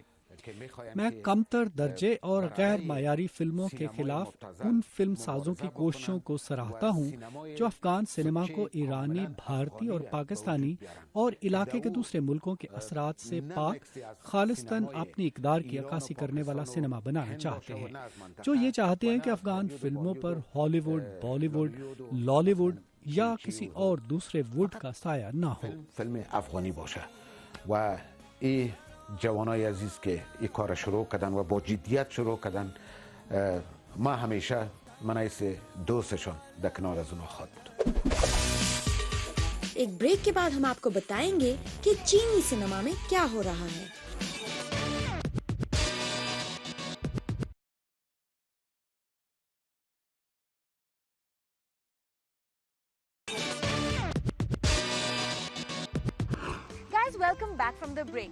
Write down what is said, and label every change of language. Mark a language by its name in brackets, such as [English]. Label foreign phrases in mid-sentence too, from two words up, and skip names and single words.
[Urdu] میں کمتر درجے اور غیر معیاری فلموں کے خلاف ان فلم سازوں کی کوششوں کو سراہتا ہوں جو افغان سینما کو ایرانی، بھارتی اور پاکستانی اور علاقے کے دوسرے ملکوں کے اثرات سے پاک خالصتاً اپنی اقدار کی عکاسی کرنے والا سینما بنانا چاہتے ہیں، جو یہ چاہتے ہیں کہ افغان فلموں پر ہالی ووڈ، بالی ووڈ، لالی ووڈ یا کسی اور دوسرے ووڈ کا سایہ نہ ہو۔ [Persian] فیلم افغانی باشه و این جوانای عزیز که این کار شروع کردن و با جدیت شروع کردن، ما همیشه منایس دوستشون در کنار از اونها خواهد بود. [Urdu] ایک بریک کے بعد ہم آپ کو بتائیں گے کہ چینی سینما میں کیا ہو رہا ہے۔ [English] Welcome back from the break.